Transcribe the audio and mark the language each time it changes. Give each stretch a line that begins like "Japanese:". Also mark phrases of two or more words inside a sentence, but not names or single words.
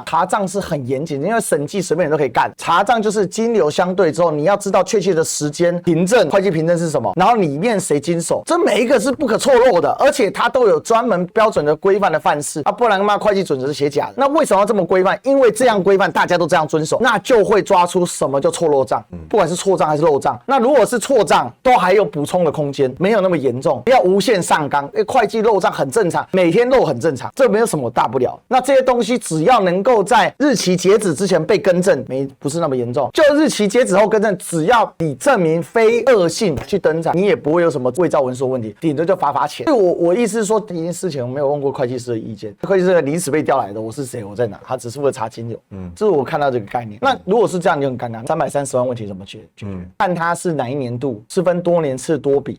Chinese: 查賬是很嚴謹的，因為審計隨便人都可以幹。查賬就是金流相對之後，你要知道確切的時間憑證，會計憑證是什麼，然後裡面誰經手，這每一個是不可錯漏的，而且它都有專門標準的規範的範式啊，不然嘛會計準則是寫假的。那為什麼要這麼規範？因為這樣規範，大家都這樣遵守，那就會抓出什麼叫錯漏賬，不管是錯賬還是漏賬。那如果是錯賬，都還有補充的空間，沒有那麼嚴重，不要無限上綱。因為會計漏賬很正常，每天漏很正常，這沒有什麼大不了。那這些東西只要能夠在日期截止之前被更正，不是那麼嚴重。就日期截止後更正，只要你證明非惡性去登載，你也不會有什麼偽造文書的問題，頂多就罰錢。所以我意思是說，這件事情我沒有問過會計師的意見，會計師臨時被調來的，我是誰，我在哪，他只是為了查金流。這是我看到這個概念。那如果是這樣，你就很尷尬，330萬問題怎麼解決？看他是哪一年度，是分多年次多筆。